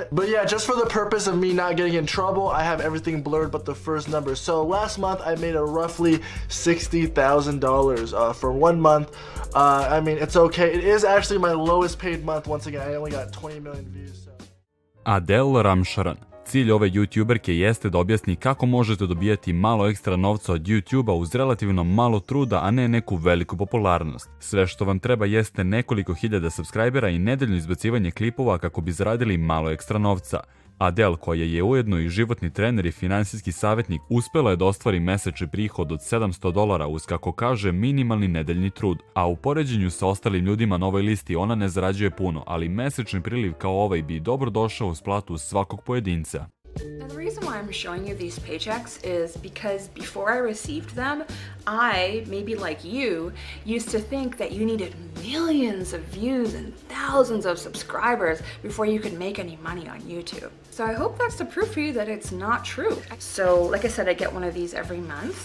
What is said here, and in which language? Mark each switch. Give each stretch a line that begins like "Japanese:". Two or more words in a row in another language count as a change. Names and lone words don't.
English: But yeah, just for the purpose of me not getting in trouble, I have everything blurred but the first number. So last month I made a roughly $60,000 for 1 month. I mean, it's okay. It is actually my lowest paid month. Once again, I only got 20 million views. So. Adele Ramcharan.
Serbian: Cilj ove youtuberke jeste da objasni kako možete dobijati malo ekstra novca od YouTubea uz relativno malo truda, a ne neku veliku popularnost. Sve što vam treba jeste nekoliko hiljada subscribera i nedeljno izbacivanje klipova kako bi zaradili malo ekstra novca. Adele, koja je ujedno i životni trener i finansijski savjetnik, uspela je da ostvari mesečni prihod od $700 uz, kako kaže, minimalni nedeljni trud. A u poređenju sa ostalim ljudima na ovoj listi ona ne zarađuje puno, ali mesečni priliv kao ovaj bi dobro došao uz platu svakog pojedinca.
English: Now, the reason why I'm showing you these paychecks is because before I received them, I, maybe like you, used to think that you needed millions of views and thousands of subscribers before you could make any money on YouTube. So I hope that's the proof for you that it's not true. So, like I said, I get one of these every month.